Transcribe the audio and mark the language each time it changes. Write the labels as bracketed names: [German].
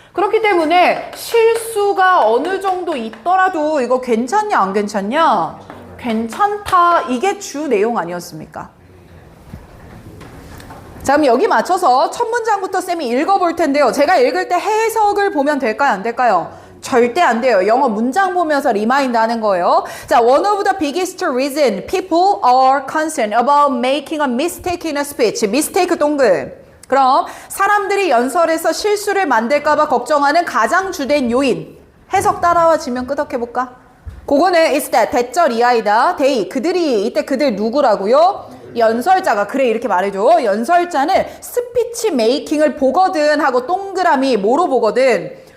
[Korean] 그렇기 때문에 실수가 어느 정도 있더라도 이거 괜찮냐 안 괜찮냐? 괜찮다. 이게 주 내용 아니었습니까? 자, 그럼 여기 맞춰서 첫 문장부터 쌤이 읽어볼 텐데요. 제가 읽을 때 해석을 보면 될까요? 안 될까요? 절대 안 돼요. 영어 문장 보면서 리마인드 하는 거예요. 자, [English] one of the biggest reason people are concerned about making a mistake in a speech. [Korean] mistake 동글. 그럼 사람들이 연설에서 실수를 만들까봐 걱정하는 가장 주된 요인. 해석 따라와 지면 끄덕해볼까? 그거는 is that 대절 이하이다. they 그들이 이때 그들 누구라고요? 연설자가. 그래 이렇게 말해줘. 연설자는 스피치 메이킹을 보거든 하고 동그라미 뭐로 보거든?